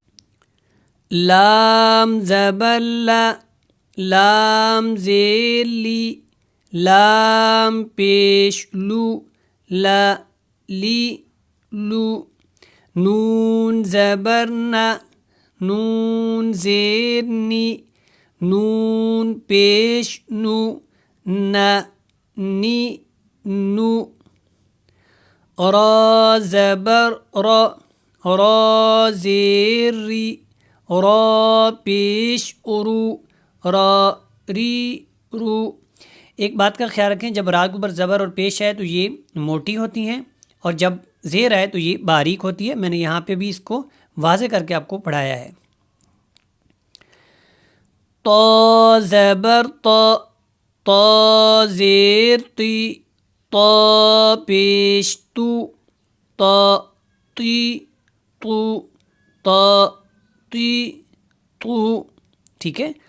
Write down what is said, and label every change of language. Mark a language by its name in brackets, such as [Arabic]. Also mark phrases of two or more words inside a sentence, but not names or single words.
[Urdu] لام زبر لام زیر لی، لام پیش لو، لا لی لو، نون زبر نا، نون زیر نی، نون پیش نو، نا نی نو، را زبر را، را زیر ری، را پیش رو، را ری رو۔ ایک بات کا خیال رکھیں، جب را کے اوپر زبر اور پیش ہے تو یہ موٹی ہوتی ہیں، اور جب زیر ہے تو یہ باریک ہوتی ہے۔ میں نے یہاں پہ بھی اس کو واضح کر کے آپ کو پڑھایا ہے۔ طا زبر طا، طا زیر تی، طا پیش تو، طا تی تو، طا تی تو، ٹھیک ہے۔